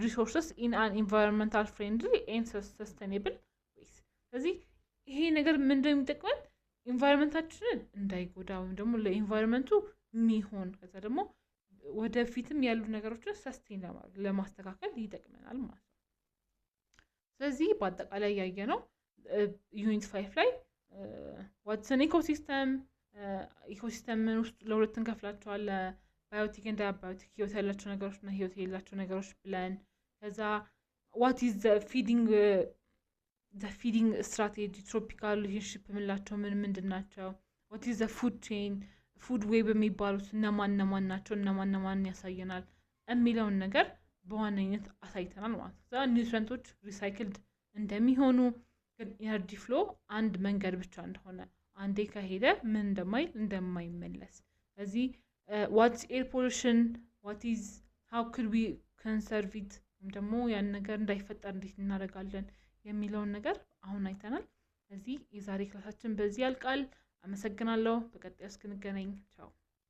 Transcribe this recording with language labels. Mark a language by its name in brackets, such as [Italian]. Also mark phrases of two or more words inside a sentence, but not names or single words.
[English] resources in an environmental friendly and sustainable ways [Amharic] ስለዚህ ይሄ ነገር ምን እንደሚጠቅመን ኢንቫይሮንመንታችንን እንዳይጎዳ ወይም ደግሞ ለኢንቫይሮንመንቱ የሚሆን ከዛ ደግሞ ወደፊትም ያሉ ነገሮችን ሰስቴን ለማስተካከል ይጠቅመናል ማለት ነው ስለዚህ በአጠቃላይ ያየነው ዩኒት 5 ላይ [English] what's an ecosystem [Amharic] ኢኮሲስተምን ውስጥ ለሁለት እንከፍላቸዋለን ባዮቲክ እና አባዮቲክ ህይወት ያላቸው ነገሮች እና ህይወት የሌላቸው ነገሮች ብለን ከዛ [English] what is the feeding strategy tropical relationship [Amharic] ምንላቸው ምንድናቸው [English] what is the food chain food web የሚባሉት [Amharic] እነማን ናቸው እነማን ያሳየናል የሚለውን ነገር በዋነኝነት አሳይተናል ማለት ነው [English] the nutrients recycled [Amharic] እንደሚሆኑ ግን [English] energy flow [Amharic] አንድ መንገድ ብቻ እንደሆነ አንዴ ከሄደ ምን እንደማይመለስ ስለዚህ [English] what's air pollution how could we conserve it [Amharic] ደግሞ ያን ነገር እንዳይፈጠር እንዴት እናደርጋለን የሚለውን ነገር አሁን አይተናል ስለዚህ የዛሬ ክላሳችን በዚህ ያልቃል አመሰግናለሁ በቀጣይ እስክንገናኝ ቻው